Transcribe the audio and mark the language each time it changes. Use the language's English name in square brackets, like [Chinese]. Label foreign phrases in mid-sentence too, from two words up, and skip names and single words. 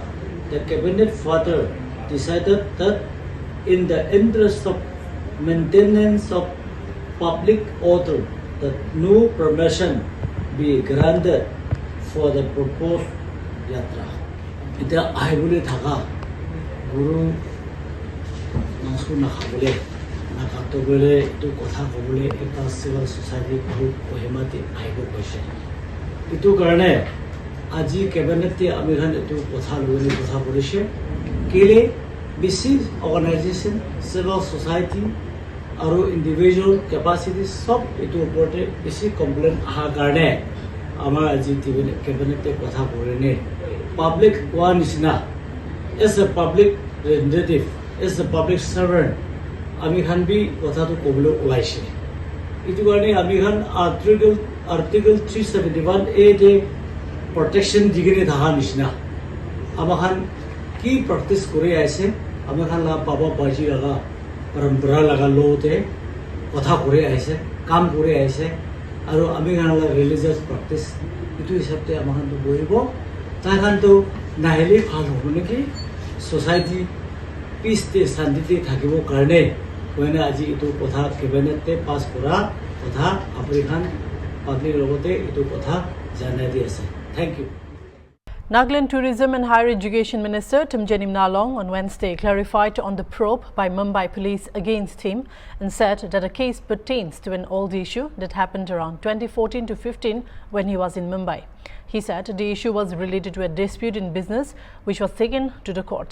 [English] The cabinet further decided that in the interest of maintenance of public order, that no permission be granted for the proposed yatra. [Naga Pidgin] Ita ahibule thaka guru nasu nakhabule nakatobule itu kotha kobule eta [English] civil society group [Naga Pidgin] kohimati ahibo koise. Itu karone aji cabinet te ami khan etu kotha lone kotha korise kele bisi organization [English] civil society [Naga Pidgin] aru [English] individual capacities [Naga Pidgin] sob etu oporte bisi complaint aha karone amar aji cabinet te kotha korene [English] public one is na as a public representative, as a public servant, [Naga Pidgin] ami khan bhi kotha to koblo ulaise. Itu karone ami khan article 371A de protection digine dhaha nisna. Ama khan ki practice kore aise, ami khan la baba baji laga parampara laga law te kotha kore aise, kam kore aise, aru ami khan la [English] religious practice [Naga Pidgin] itu hisab te ama khan to boibo. Tahan to naheli phal hobo neki society peace te shanti te thakibo karone koina aji itu kotha cabinet te pass kora kotha apri khan public logote itu kotha janai di ase. [English] Thank you. Nagaland Tourism and Higher Education Minister Timjenim Nalong on Wednesday clarified on the probe by Mumbai police against him and said that the case pertains to an old issue that happened around 2014 to 15 when he was in Mumbai. He said the issue was related to a dispute in business which was taken to the court.